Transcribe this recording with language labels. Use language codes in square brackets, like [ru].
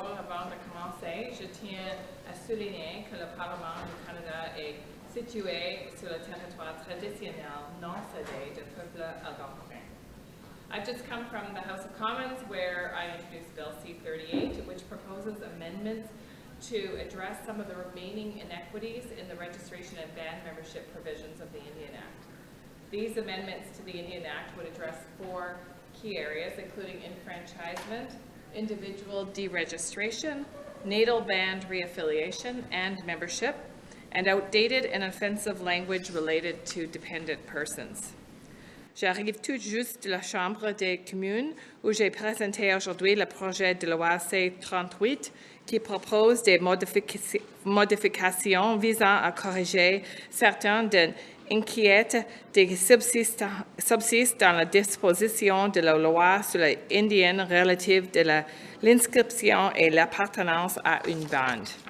[fr] avant de commencer, je tiens à souligner que le Parlement du Canada est situé sur le territoire traditionnel non cédé du peuple algonquin. [en] I've just come from the House of Commons where I introduced Bill C-38, which proposes amendments to address some of the remaining inequities in the registration and band membership provisions of the Indian Act. These amendments to the Indian Act would address 4 key areas, including enfranchisement, individual deregistration, natal band reaffiliation and membership, and outdated and offensive language related to dependent persons. [fr] J'arrive tout juste de la Chambre des communes où j'ai présenté aujourd'hui le projet de loi C-38 qui propose des modifications visant à corriger certaines des inquiétudes qui subsistent dans la disposition de la loi sur les Indiens relative de l'inscription et l'appartenance à une bande.